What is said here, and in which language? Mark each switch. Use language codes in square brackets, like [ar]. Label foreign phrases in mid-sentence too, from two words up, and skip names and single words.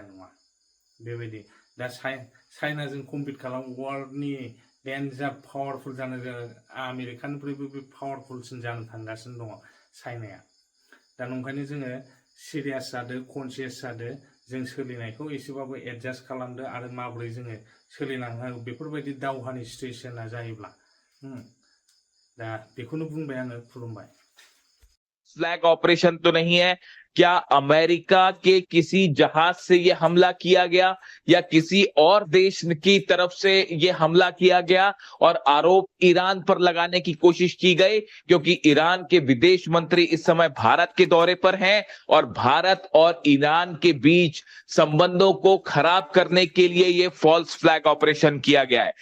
[brx] नङा बेबायदि दा चाइनाजों कम्पिट खालाम वर्ल्डनि डेन्जार पावारफुल जानो आमेरिकानिफ्रायबो बे पावारफुलसिन जानो थांगासिनो दङ चाइनाया दा नंखायनो जोङो सिरियास जादो कनसियास जादो जों सोलिनायखौ एसेबाबो एडजास्ट खालामदो आरो माबोरै जोङो सोलिलांनांगौ बेफोरबायदि दावहानि सिचुएसना जायोब्ला दा बेखौनो बुंबाय आङो खुलुमबाय [en] flag operation [hi] तो नहीं है क्या अमेरिका के किसी जहाज से यह हमला किया गया या किसी और देश की तरफ से यह हमला किया गया और आरोप ईरान पर लगाने की कोशिश की गई क्योंकि ईरान के विदेश मंत्री इस समय भारत के दौरे पर हैं और भारत और ईरान के बीच संबंधों को खराब करने के लिए यह [en] false flag operation [hi] किया गया है।